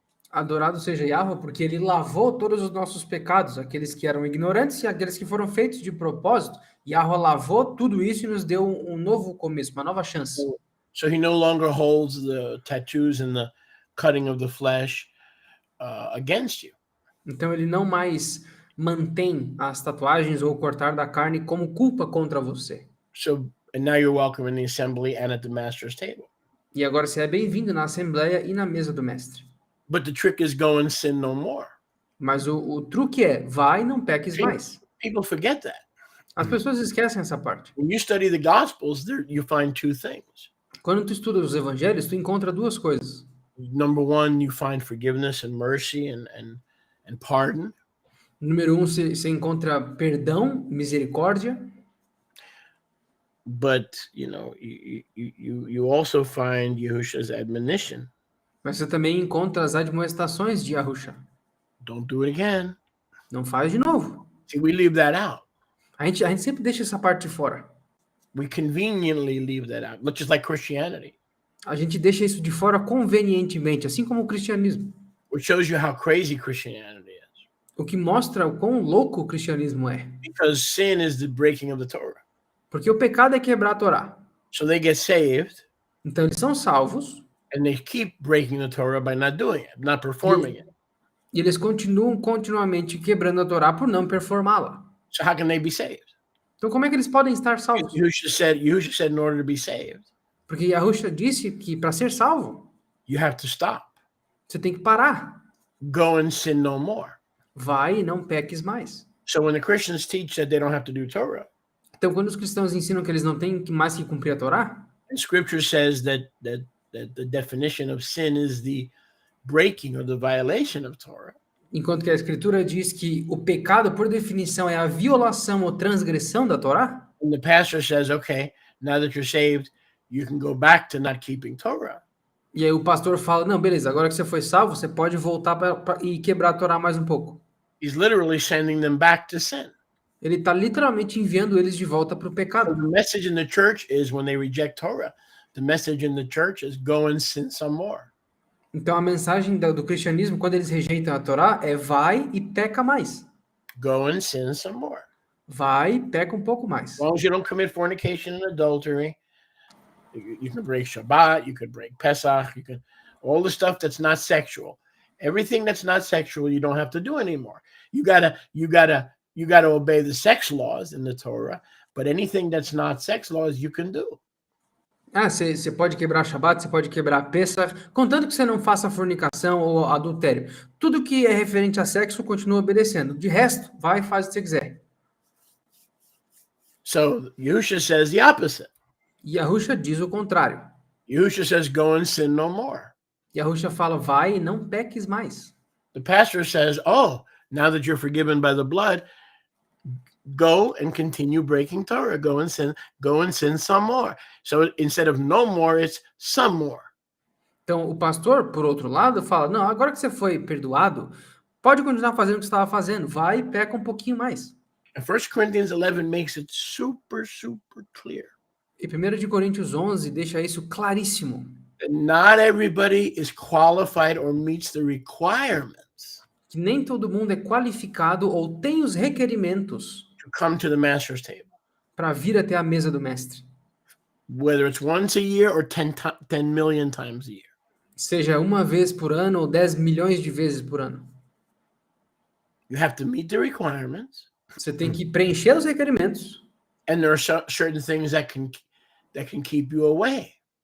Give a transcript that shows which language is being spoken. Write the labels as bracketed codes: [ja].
[pt] Adorado seja Yahweh, porque ele lavou todos os nossos pecados, aqueles que eram ignorantes e aqueles que foram feitos de propósito. Yahweh lavou tudo isso e nos deu um novo começo, uma nova chance. [en] So he no longer holds the tattoos and the cutting of the flesh against you. [pt] Então ele não mais mantém as tatuagens ou cortar da carne como culpa contra você. [en] So, and now you're welcome in the assembly and at the master's table. [pt] E agora você é bem-vindo na Assembleia e na mesa do Mestre. [en] But the trick is go and sin no more. [pt] Mas o truque é, vai e não peques mais. [en] People forget that. [pt] As pessoas esquecem essa parte. [en] When you study the Gospels, you find two things. [pt] Quando tu estuda os evangelhos, tu encontra duas coisas. [en] Number one, you find forgiveness and mercy and pardon. [pt] Número 1, você encontra perdão, misericórdia. [en] But, you also find Yahusha's admonition. [pt] Mas você também encontra as admoestações de Yahusha. [en] Don't do it again. [pt] Não faz de novo. [en] See, we leave that out. [pt] A gente sempre deixa essa parte de fora. [en] We conveniently leave that out, just like Christianity. [pt] A gente deixa isso de fora convenientemente, assim como o cristianismo. [en] Which shows you how crazy Christianity is. [pt] O que mostra o quão louco o cristianismo é. [en] Because sin is the breaking of the Torah. [pt] Porque o pecado é quebrar a Torá. [en] So they get saved. [pt] Então eles são salvos. [en] And they keep breaking the Torah by not doing it, not performing it. [pt] E eles continuam continuamente quebrando a Torá por não performá-la. [en] So how can they be saved? [pt] Então como é que eles podem estar salvos? [en] Yahusha said in order to be saved, [pt] Porque Yahusha disse que para ser salvo, [en] you have to stop. [pt] você tem que parar. [en] Go and sin no more. [pt] Vai e não peques mais. [en] So when the Christians teach that they don't have to do Torah, [pt] Então quando os cristãos ensinam que eles não têm mais que cumprir a Torá, [en] and Scripture says that the definition of sin is the breaking or the violation of Torah. [pt] enquanto que a Escritura diz que o pecado, por definição, é a violação ou transgressão da Torá, [en] And the pastor says, okay, now that you're saved, you can go back to not keeping Torah. [pt] e aí o pastor fala, não, beleza, agora que você foi salvo, você pode voltar e quebrar a Torá mais um pouco. [en] He's literally sending them back to sin. [pt] Ele está literalmente enviando eles de volta para o [en] So [pt] pecado. [en] the message in the church is when they reject Torah, the message in the church is go and sin some more. [pt] Então a mensagem do cristianismo, quando eles rejeitam a Torá, é vai e peca mais. [en] Go and sin some more. [pt] Vai e peca um pouco mais. [en] As long as you don't commit fornication and adultery, you can break Shabbat, you could break Pesach, you can all the stuff that's not sexual. Everything that's not sexual, you don't have to do anymore. You gotta obey the sex laws in the Torah, but anything that's not sex laws, you can do. [pt] Ah, você pode quebrar Shabat, você pode quebrar Pesach, contanto que você não faça fornicação ou adultério. Tudo que é referente a sexo continua obedecendo. De resto, vai e faz o que você quiser. [en] So Yahusha says the opposite. [pt] E Yahusha diz o contrário. [en] Yahusha says, go and sin no more. [pt] Yahusha fala, vai e não peques mais. [en] The pastor says, oh, now that you're forgiven by the blood, go and continue breaking Torah. Go and sin some more. So instead of no more, it's some more. [pt] Então, o pastor, por outro lado, fala, não, agora que você foi perdoado, pode continuar fazendo o que você estava fazendo. Vai e peca um pouquinho mais. [en] And 1 Corinthians 11 makes it super, super clear. [pt] E 1 de Coríntios 11 deixa isso claríssimo. [en] That not everybody is qualified or meets the requirements [pt] Que nem todo mundo é qualificado ou tem os requerimentos [en] to come to the master's table. [pt] para vir até a mesa do mestre. [en] Whether it's once a year or 10 million times a year. [pt] Seja uma vez por ano ou 10 milhões de vezes por ano. [en] You have to meet the requirements. [pt] Você tem que preencher os requerimentos. [en] And there are certain things that can keep you away.